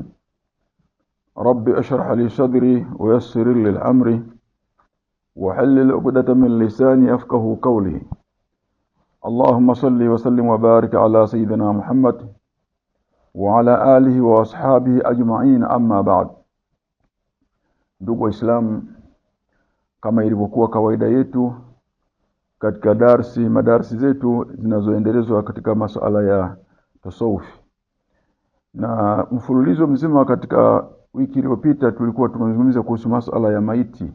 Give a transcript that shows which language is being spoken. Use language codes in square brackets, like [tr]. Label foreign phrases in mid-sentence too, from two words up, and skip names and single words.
[ar] رب اشرح لي صدري ويسر لي الأمر وحلل عقدة من لساني يفقهوا قولي. اللهم صل وسلم وبارك على سيدنا محمد وعلى آله وأصحابه أجمعين. أما بعد. [sw] Ndugu Waislamu, kama ilivyokuwa kawaida yetu katika madarsi zetu zinazoendelezwa katika masuala ya tasawufi, na mfululizo mzima katika wiki iliyopita tulikuwa tumezungumzia kuhusu masuala ya maiti.